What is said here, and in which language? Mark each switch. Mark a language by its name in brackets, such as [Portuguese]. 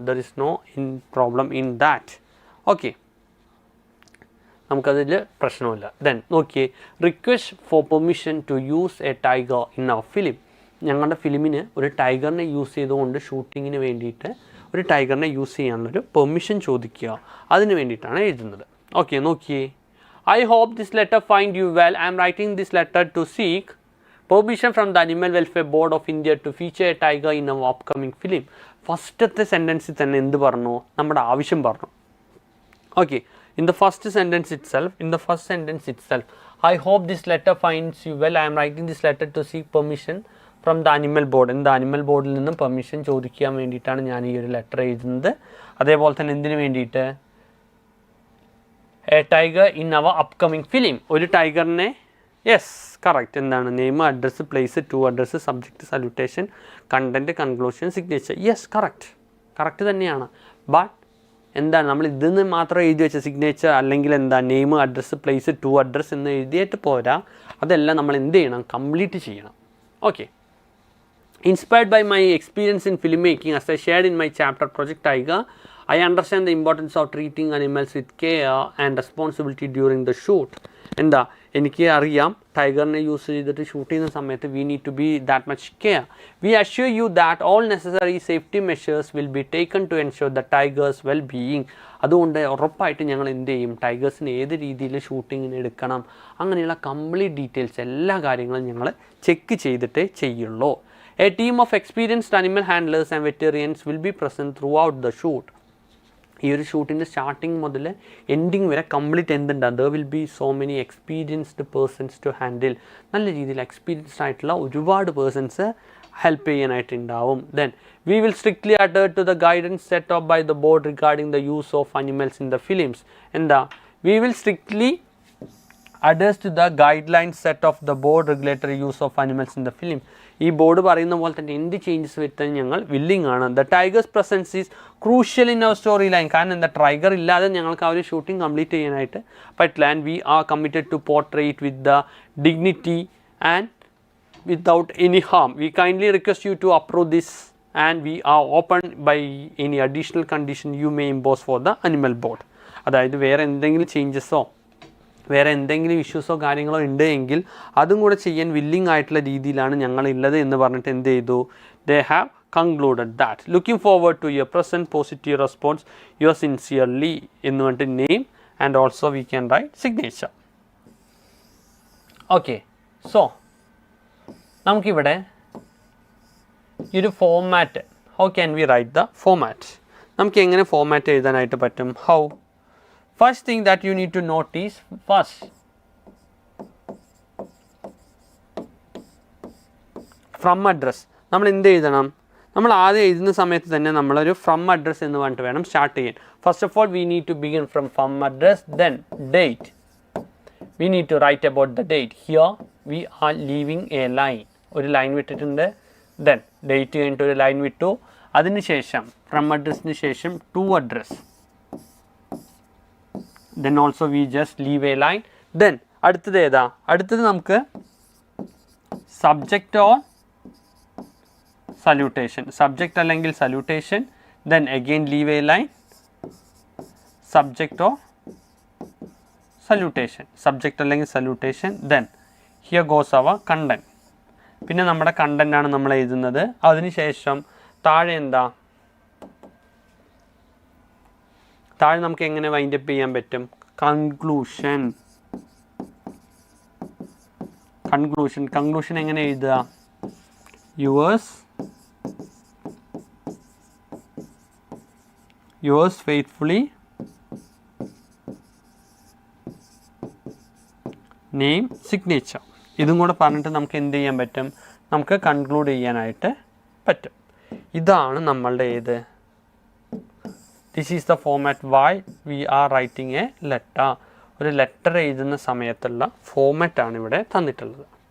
[English] There is no problem in that. Okay, [Malayalam] നമുക്കതിൽ പ്രശ്നമില്ല. [English] Then നോക്കിയേ, request for permission to use a tiger in our film. [Malayalam] ഞങ്ങളുടെ ഫിലിമിന് ഒരു ടൈഗറിനെ use ചെയ്തുകൊണ്ട് ഷൂട്ടിങ്ങിന് വേണ്ടിയിട്ട് ഒരു ടൈഗറിനെ യൂസ് ചെയ്യാനുള്ളൊരു പെർമിഷൻ ചോദിക്കുക, അതിന് വേണ്ടിയിട്ടാണ് എഴുതുന്നത്. ഓക്കെ, നോക്കിയേ, [English] I hope this letter find you well. I am writing this letter to seek permission from the Animal Welfare Board of India to feature a tiger in our upcoming film. [Malayalam] ഫസ്റ്റത്തെ സെൻറ്റൻസിൽ തന്നെ എന്ത് പറഞ്ഞു? നമ്മുടെ ആവശ്യം പറഞ്ഞു. [English] Okay, in the first sentence itself, I hope this letter finds you well. I am writing this letter to seek permission from the animal board. In the animal board [Malayalam] ൽ നിന്നും permission ചോദിക്കാൻ വേണ്ടിയിട്ടാണ് ഞാൻ ഈ ഒരു ലെറ്റർ എഴുതുന്നത്. അതേപോലെ തന്നെ എന്തിനു വേണ്ടിയിട്ട്? [English] A tiger in our upcoming film. [Malayalam] ഒരു ടൈഗറിനെ, [English] Yes correct, എന്താണ്? Name, address, place, to address, subject, salutation, content, conclusion, signature. [Malayalam] Yes correct തന്നെയാണ്. ബട്ട് എന്താണ് നമ്മൾ ഇതിന്ന് മാത്രം എഴുതി വെച്ച സിഗ്നേച്ചർ അല്ലെങ്കിൽ എന്താ name, address, place, to address എന്ന് എഴുതിയിട്ട് പോരാ. അതെല്ലാം നമ്മൾ എന്ത് ചെയ്യണം? [English] Complete ചെയ്യണം. Okay. Inspired by my experience in film making as I shared in my chapter Project Tiger, I understand the importance of treating animals with care and responsibility during the shoot. [Malayalam] എന്താ എനിക്ക് അറിയാം ടൈഗറിനെ use ചെയ്തിട്ട് shoot ചെയ്യുന്ന സമയത്ത് [English] we need to be that much care. We assure you that all necessary safety measures will be taken to ensure the tiger's well-being. [Malayalam] അതുകൊണ്ട് ഉറപ്പായിട്ട് ഞങ്ങൾ എന്ത് ചെയ്യും? ടൈഗേഴ്സിന് ഏത് രീതിയിൽ ഷൂട്ടിങ്ങിന് എടുക്കണം, അങ്ങനെയുള്ള കംപ്ലീറ്റ് ഡീറ്റെയിൽസ് എല്ലാ കാര്യങ്ങളും ഞങ്ങൾ ചെക്ക് ചെയ്തിട്ടേ ചെയ്യുള്ളൂ. [English] A team of experienced animal handlers and veterinarians will be present throughout the shoot. [Malayalam] ഈ ഒരു ഷൂട്ടിൻ്റെ സ്റ്റാർട്ടിങ് മുതൽ എൻഡിങ് വരെ complete എന്തുണ്ടാകും? [English] There will be so many experienced persons to handle. [Malayalam] നല്ല രീതിയിൽ എക്സ്പീരിയൻസ്ഡ് ആയിട്ടുള്ള ഒരുപാട് persons help ചെയ്യാനായിട്ടുണ്ടാവും. [English] Then we will strictly adhere to the guidance set of by the board regarding the use of animals in the films. [Malayalam] എന്താ? [English] We will strictly adheres to the guidelines set of the board regulatory use of animals in the film. [Malayalam] ഈ board പറയുന്ന പോലെ തന്നെ എന്ത് changes വരുത്താൻ ഞങ്ങൾ willing ആണ്. [English] The tiger's presence is crucial in our story line. [Malayalam] കാരണം എന്താ? ടൈഗർ ഇല്ലാതെ ഞങ്ങൾക്ക് ആ ഒരു ഷൂട്ടിംഗ് കംപ്ലീറ്റ് ചെയ്യാനായിട്ട് പറ്റില്ല. [English] And we are committed to portray it with the dignity and without any harm. We kindly request you to approve this and we are open by any additional condition you may impose for the animal board. [Malayalam] അതായത് വേറെ എന്തെങ്കിലും ചേഞ്ചസോ വേറെ എന്തെങ്കിലും ഇഷ്യൂസോ കാര്യങ്ങളോ ഉണ്ട് എങ്കിൽ അതും കൂടെ ചെയ്യാൻ വില്ലിംഗ് ആയിട്ടുള്ള രീതിയിലാണ് ഞങ്ങളുള്ളത് എന്ന് പറഞ്ഞിട്ട് എന്ത് ചെയ്തു? [English] They have concluded that. Looking forward to your present positive response your sincerely എന്ന് പറഞ്ഞിട്ട് name and also we can write signature. Okay, so [Malayalam] നമുക്കിവിടെ ഈ ഒരു format, [English] How can we write the format? [Malayalam] നമുക്ക് എങ്ങനെ ഫോമാറ്റ് എഴുതാനായിട്ട് പറ്റും? [English] How? First thing that you need to notice, first from address [Malayalam] നമ്മൾ എന്ത് എഴുതണം? നമ്മൾ ആദ്യം എഴുതുന്ന സമയത്ത് തന്നെ നമ്മളൊരു ഫ്രം അഡ്രസ് എന്ന് പറഞ്ഞിട്ട് വേണം സ്റ്റാർട്ട് ചെയ്യാൻ. [English] First of all we need to begin from address. Then date, we need to write about the date. Here we are leaving a line, [Malayalam] ഒരു ലൈൻ വിട്ടിട്ടുണ്ട്. ദെൻ ഡേറ്റ് കഴിഞ്ഞിട്ട് ഒരു ലൈൻ വിട്ടു. അതിനുശേഷം ഫ്രം അഡ്രസ്സിന് ശേഷം to address. [English] Then also we just leave a line. [Malayalam] Then അടുത്തത് ഏതാ? അടുത്തത് നമുക്ക് സബ്ജക്റ്റ് ഓർ സല്യൂട്ടേഷൻ. സബ്ജക്റ്റ് അല്ലെങ്കിൽ salutation. [English] Then again leave a line. [Malayalam] Subject or salutation. Subject അല്ലെങ്കിൽ salutation. [English] Then here goes our content. [Malayalam] പിന്നെ നമ്മുടെ content ആണ് നമ്മൾ എഴുതുന്നത്. അതിനുശേഷം താഴെ എന്താ? താഴെ നമുക്ക് എങ്ങനെ വൈൻഡപ്പ് ചെയ്യാൻ പറ്റും? [English] Conclusion. [Malayalam] കൺക്ലൂഷൻ എങ്ങനെ എഴുതുക? [English] Yours faithfully, name, signature. [Malayalam] ഇതും കൂടെ പറഞ്ഞിട്ട് നമുക്ക് എന്ത് ചെയ്യാൻ പറ്റും? നമുക്ക് കൺക്ലൂഡ് ചെയ്യാനായിട്ട് പറ്റും. ഇതാണ് നമ്മളുടെ ഏത്? [English] This is the format why we are writing a letter. [Malayalam] ഒരു ലെറ്റർ എഴുതുന്ന സമയത്തുള്ള ഫോമാറ്റാണ് ഇവിടെ തന്നിട്ടുള്ളത്.